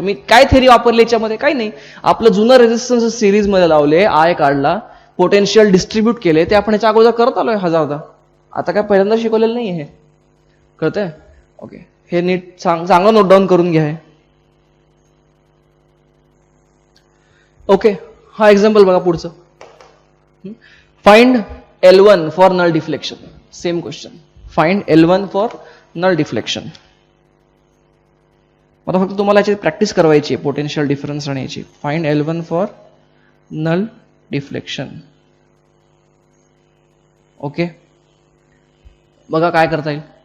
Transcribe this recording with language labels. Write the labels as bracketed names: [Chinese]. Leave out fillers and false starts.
[Marathi] मी काय थेअरी वापरली याच्यामध्ये, काही नाही. आपलं जुनं रेजिस्टन्स सिरीज मध्ये लावले, आय काढला, पोटेन्शियल डिस्ट्रीब्यूट केले, ते आपण याच्या अगोदर करत आलोय हजारदा. आता काय पहिल्यांदा शिकवलेलं नाही हे. कळतंय, ओके. हे नीट चांगलं नोट डाऊन करून घ्या. ओके, हा एक्झाम्पल बघा पुढचं. [English] Find L1 for null deflection. Same question, find L1 for null deflection. [Marathi] आता फक्त तुम्हाला याची प्रॅक्टिस करवायची आहे, पोटेन्शियल डिफरन्स आणि याची. [English] Find L1 for null deflection. [Marathi] Okay, बघा काय करता येईल.